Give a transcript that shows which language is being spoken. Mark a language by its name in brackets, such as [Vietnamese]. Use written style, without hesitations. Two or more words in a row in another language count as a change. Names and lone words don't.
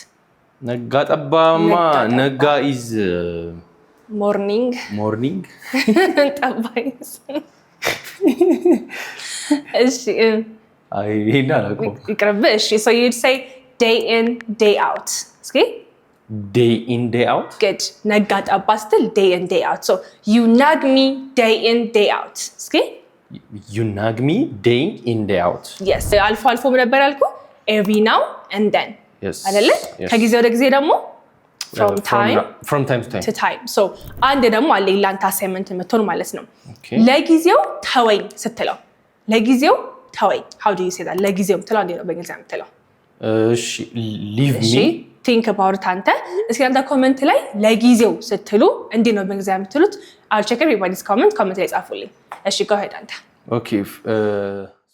[Amharic] ነጋ ጠባማ ነጋ [English] is morning [Amharic] ጠባ ኢዝ እሺ አይ ይሄን አላውቅም ይቅርብ እሺ [English] so you'd say day in day out እስኪ day in day out good [Amharic] ነጋ ጠባ ስትል [English] day in day out so you nag me day in day out እስኪ you nag me day in day out yes [Amharic] አልፎ አልፎ ነበር ያልኩ [English] every now and then yes [Amharic] አይደለ ከጊዜ ወደ ጊዜ ደግሞ [English] from time to time so [Amharic] አንድ ደግሞ አለ ላንተ አሳይመንት መጥቶን ማለት ነው ለጊዜው ተወኝ ስትለው ለጊዜው ተወኝ [English] how do you say that [Amharic] ለጊዜው ትለው እንዴ ነው በእንግሊዝኛ የምትለው [English] እሺ leave me think about it [Amharic] አንተ እስኪ አንተ ኮሜንት ላይ ለጊዜው ስትሉ እንዴ ነው በእንግሊዝኛ የምትሉት [English] I'll check everybody's comment [Amharic] ላይ ጻፉልኝ እሺ [English] go ahead [Amharic] አንተ [English] okay